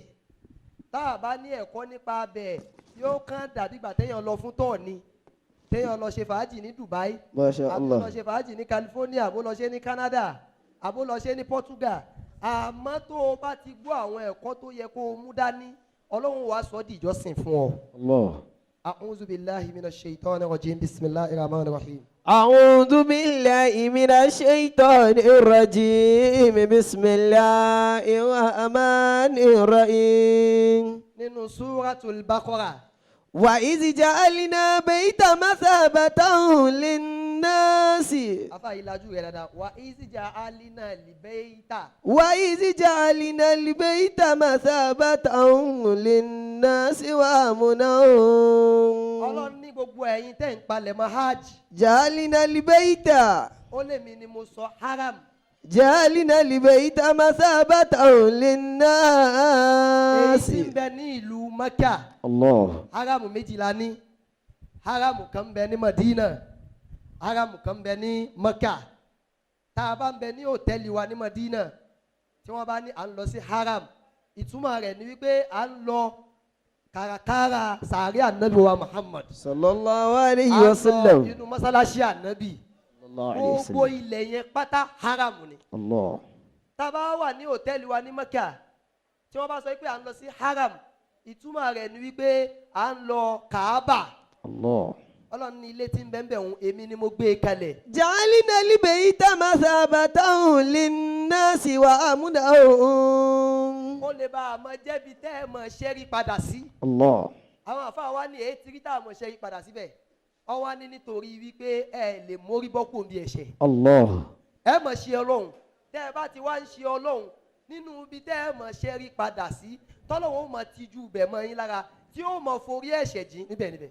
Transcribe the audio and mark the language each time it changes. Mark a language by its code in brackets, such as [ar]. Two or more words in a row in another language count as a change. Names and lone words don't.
[yo] Tá a bá ní ẹ̀kọ́ nípa abẹ̀ yóò kàn dàbí ìgbà téèyàn lọ fún tọ́ọ̀ ni téèyàn lọ ṣe fàájì ní Dubai Masha àbó Allah. lọ ṣe fàájì ní California àbó lọ ṣe ní Canada àbó lọ ṣe ní Portugal àmọ́ tó o bá ti gbọ́ àwọn ẹ̀kọ́ tó yẹ kó o mú dání Ọlọ́run wàá sọ di ìjọsìn fún ọ. Allah. [ar] أعوذ بالله من الشيطان الرجيم بسم الله الرحمن الرحيم. أعوذ بالله من الشيطان الرجيم بسم الله الرحمن الرحيم [yo] Nínú Suratul Baqarah. [ar] وإذ جعلنا بيت مثابة للناس [yo] Afa ìlàjú rẹ̀ dáadáa. [ar] وإذ جعلنا البيت. وإذ جعلنا البيت مثابة للناس وأمنا [yo] Ọlọ́run ní gbogbo ẹ̀yin tẹ́ ń palẹ̀ mọ́ hajj. [ar] جعلنا البيت [yo] Ó lè mi ni mo sọ haram. [ar] جعلنا البيت مثابة [yo] Èyí [ar] للناس [yo] tí ń bẹ ní ìlú Mẹ́kà. الله Haramu méjìlá ní. Haramu kan ń bẹ ní Madina. Haramu kan ń bẹ ní Mẹ́kà. Tá a bá ń bẹ ní hòtẹ́ẹ̀lì wa ní Madina. Tí wọ́n bá ní à ń lọ sí haram. Ìtumọ̀ rẹ̀ ni wípé à ń lọ kàràkàrà sàárẹ̀ ànábì wa Muhammad. [ar] صلى الله عليه [yo] À ń lọ [ar] وسلم [yo] inú mọ́sálásí ànábì. [ar] صلى الله عليه [yo] Gbogbo [ar] وسلم [yo] ilẹ̀ yẹn pátá haramu ni. الله Tá a bá wà ní hòtẹ́ẹ̀lì wa ní Mẹ́kà tí wọ́n bá sọ pé à ń lọ sí haram ìtumọ̀ rẹ̀ ni wípé à ń lọ Kaaba. الله Ọlọ́run ní ilé tí ń bẹ ń bẹ̀ ń èmi ni mo gbé e kalẹ̀. [ar] جعلنا البيت مثابة للناس وأمنا [yo] Ó lè bá a mọ jẹ́bi tẹ́ ẹ mọ̀ ṣẹ́rí padà sí. الله Àwọn àfáà wa ní èyí tí rí tá a mọ̀ ṣẹ́rí padà síbẹ̀. Wọ́n wá ní nítorí wípé ẹ lè mórí bọ́ kò ń bí ẹ̀ṣẹ̀. الله Ẹ mọ̀ ṣe Ọlọ́run. Tẹ́ ẹ bá ti wá ń ṣe Ọlọ́run nínú ibi tẹ́ ẹ mọ̀ ṣẹ́rí padà sí tọ́lọ́wọ́n ó mọ̀ tijú bẹ̀ mọ́ yín lára tí ó mọ̀ forí ẹ̀ṣẹ̀ jìn níbẹ̀ níbẹ̀.